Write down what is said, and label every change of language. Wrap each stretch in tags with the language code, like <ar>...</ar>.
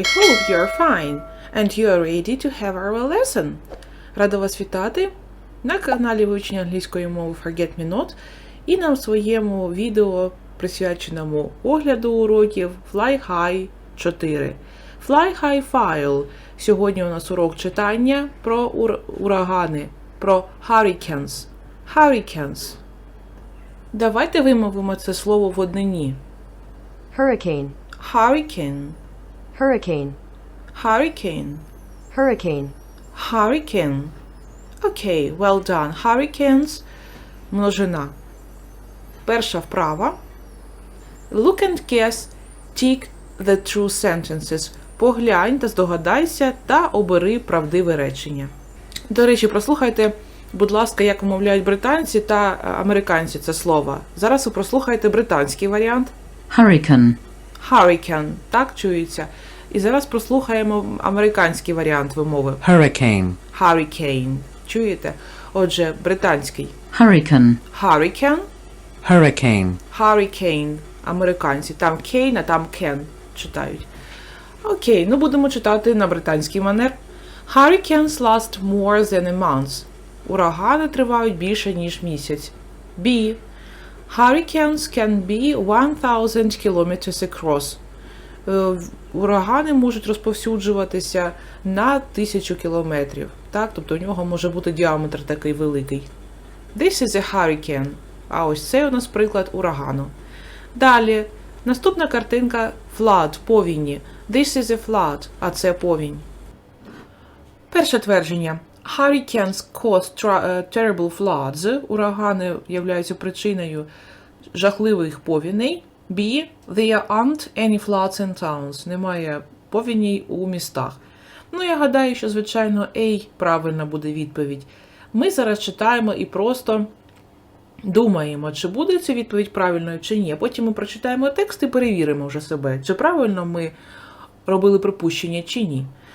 <en>I hope you're fine and you are ready to have our lesson.</en> <uk>Рада вас вітати на каналі вивчення англійської мови Forget Me Not і на своєму відео, присвяченому огляду уроків Fly High 4.</uk> <en>Fly High File.</en> <uk>Сьогодні у нас урок читання про урагани, про hurricanes.</uk> <en>Hurricanes. Давайте вимовимо це слово в однині. Hurricane, Hurricane. hurricane, Hurricane. hurricane. Hurricane.</en> <uk>Окей,</uk> <en>well done.</en> <uk>Hurricanes – множина. Перша вправа.</uk> <en>Look and guess, tick the true sentences.</en> <uk>Поглянь та здогадайся та обери правдиве речення. До речі, прослухайте, будь ласка, як вимовляють британці та американці це слово. Зараз ви прослухайте британський варіант.</uk> <en>Hurricane,</en> <uk>Hurricane, так чується. І зараз прослухаємо американський варіант вимови.</uk> <en>hurricane,</en> <uk>Hurricane. Чуєте? Отже, британський.</uk> <en>hurricane, Hurricane. hurricane, Hurricane.</en> <uk>Американці. Там cane, а там can читають. Окей, ну будемо читати на британський манер.</uk> <en>Hurricanes last more than a month.</en> <uk>Урагани тривають більше, ніж місяць.</uk> <en>B. Hurricanes can be 1000 kilometers across.</en> <uk>Урагани можуть розповсюджуватися на 1000 кілометрів. Так? Тобто у нього може бути діаметр такий великий.</uk> <en>This is a hurricane.</en> <uk>А ось це у нас приклад урагану. Далі. Наступна картинка flood, повінні.</uk> <en>This is a flood,</en> <uk>а це повінь. Перше твердження.</uk> <en>Hurricanes cause terrible floods.</en> <uk>Урагани являються причиною жахливих повіней.</uk> <en>B. There aren't any floods in towns.</en> <uk>Немає повіней у містах. Ну, я гадаю, що, звичайно, A правильна буде відповідь. Ми зараз читаємо і просто думаємо, чи буде ця відповідь правильною, чи ні. Потім ми прочитаємо текст і перевіримо вже себе, чи правильно ми робили припущення, чи ні.</uk>